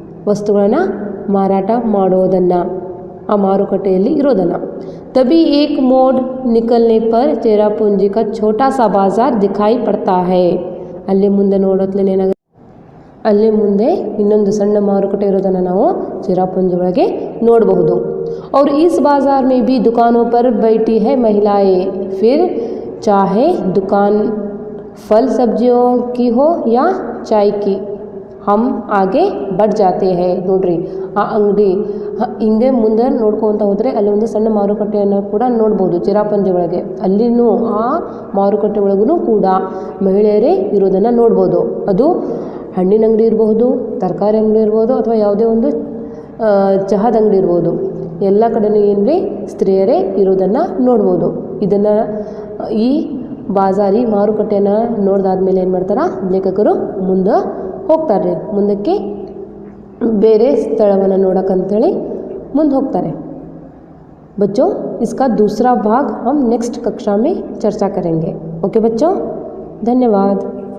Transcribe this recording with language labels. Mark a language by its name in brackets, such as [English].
[Kannada] ವಸ್ತುಗಳನ್ನು ಮಾರಾಟ ಮಾಡೋದನ್ನು, ಆ ಮಾರುಕಟ್ಟೆಯಲ್ಲಿ ಇರೋದನ್ನು. [Hindi] तभी एक मोड़ निकलने पर चेरापूंजी का छोटा सा बाज़ार दिखाई पड़ता है. [Kannada] ಅಲ್ಲಿ ಮುಂದೆ ನೋಡೋತ್ಲೇನೆ ಏನಾಗುತ್ತೆ, ಅಲ್ಲಿ ಮುಂದೆ ಇನ್ನೊಂದು ಸಣ್ಣ ಮಾರುಕಟ್ಟೆ ಇರೋದನ್ನು ನಾವು चेरापूंजी ಒಳಗೆ ನೋಡಬಹುದು. [Hindi] और इस बाज़ार में भी दुकानों पर बैठी है महिलाएं, फिर चाहे दुकान फल सब्जियों की हो या चाय की. हम आगे बढ़ जाते हैं [Kannada] ನೋಡ್ರಿ ಆ ಅಂಗಡಿ ಹಿಂಗೆ ಮುಂದೆ ನೋಡ್ಕೊಂತ ಹೋದರೆ ಅಲ್ಲಿ ಒಂದು ಸಣ್ಣ ಮಾರುಕಟ್ಟೆಯನ್ನು ಕೂಡ ನೋಡ್ಬೋದು ಚಿರಾಪಂಜಿ ಒಳಗೆ. ಅಲ್ಲಿನೂ ಆ ಮಾರುಕಟ್ಟೆ ಒಳಗೂ ಕೂಡ ಮಹಿಳೆಯರೇ ಇರೋದನ್ನು ನೋಡ್ಬೋದು. ಅದು ಹಣ್ಣಿನ ಅಂಗಡಿ ಇರಬಹುದು, ತರಕಾರಿ ಅಂಗಡಿ ಇರ್ಬೋದು, ಅಥವಾ ಯಾವುದೇ ಒಂದು ಚಹಾದ ಅಂಗಡಿ ಇರ್ಬೋದು. ಎಲ್ಲ ಕಡೆನೂ ಏನ್ರಿ ಸ್ತ್ರೀಯರೇ ಇರೋದನ್ನು ನೋಡ್ಬೋದು. ಇದನ್ನು ಈ ಬಾಜಾರಿ ಮಾರುಕಟ್ಟೆಯನ್ನು ನೋಡ್ದಾದ್ಮೇಲೆ ಏನು ಮಾಡ್ತಾರೆ ಲೇಖಕರು ಮುಂದೆ ಹೋಗ್ತಾರೆ, ಮುಂದಕ್ಕೆ ಬೇರೆ ಸ್ಥಳವನ್ನು ನೋಡೋಕ್ಕಂತೇಳಿ ಮುಂದೆ ಹೋಗ್ತಾರೆ. [Hindi] बच्चों इसका दूसरा भाग हम नेक्स्ट कक्षा में चर्चा करेंगे. ओके बच्चों, धन्यवाद.